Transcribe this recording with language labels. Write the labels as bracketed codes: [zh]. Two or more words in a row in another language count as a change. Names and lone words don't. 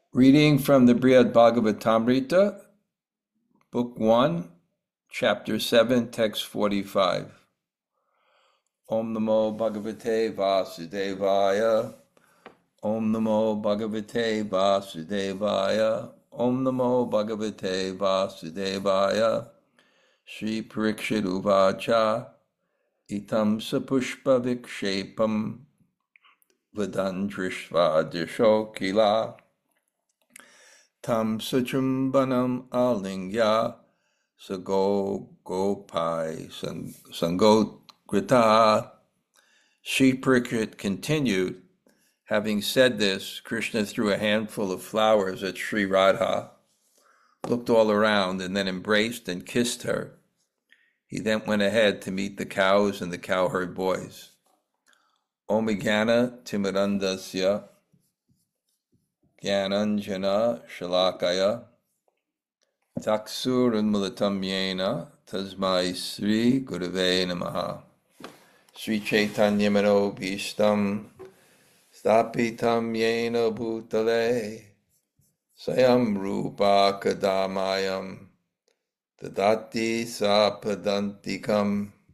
[en] Reading from the Bṛhad-bhāgavatāmṛta, Book 1, Chapter 7, Text 45. [sa] ॐ नमो भगवते वासुदेवाय. ॐ नमो भगवते वासुदेवाय. ॐ नमो भगवते वासुदेवाय. श्री परीक्षित् उवाच. इत्थं स-पुष्प-विक्षेपं. वदन् दृष्ट्वा दिशो खिलाः. इत्थं स-चुम्बनम् आलिङ्ग्य. स गो-गोपैः सङ्गतो ग्रतः. [en] Śrī Parīkṣit continued. Having said this, Krishna threw a handful of flowers at Śrī Rādhā, looked all around, and then embraced and kissed her. He then went ahead to meet the cows and the cowherd boys. [sa] ॐ ज्ञान तिमिरान्धस्य ज्ञानाञ्जन शलाकया चक्षुरुन्मीलितम् येन तस्मै श्री गुरवे नमः. श्री चैतन्य मनोभीष्टं स्थापितं येन भूतले स्वयं रूप कदामह्यं ददाति स्वपदान्तिकम्